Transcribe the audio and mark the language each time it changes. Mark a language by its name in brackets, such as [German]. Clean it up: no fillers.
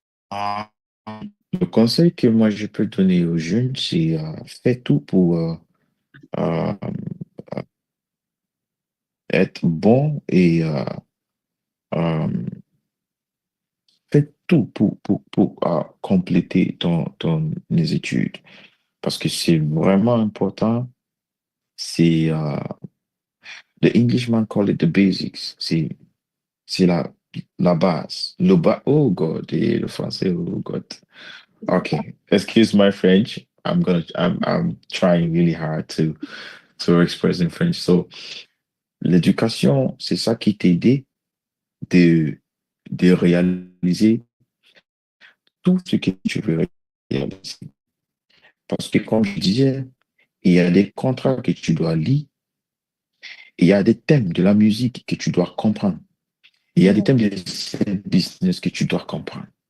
[French] Ah, le conseil que moi je peux donner aux jeunes, c'est fais tout pour euh, être bon et euh, fais tout pour compléter ton les études. Parce que c'est vraiment important. C'est [English] the Englishman call it the basics. [French] C'est la base. [English] Oh God, [French] et le français, oh God. [English] Okay, excuse my French. I'm trying really hard to express in French. [French] So, l'éducation, c'est ça qui t'aide de réaliser tout ce que tu veux réaliser. Parce que, comme je disais, il y a des contrats que tu dois lire, il y a des thèmes de la musique que tu dois comprendre, il y a des thèmes de business que tu dois comprendre.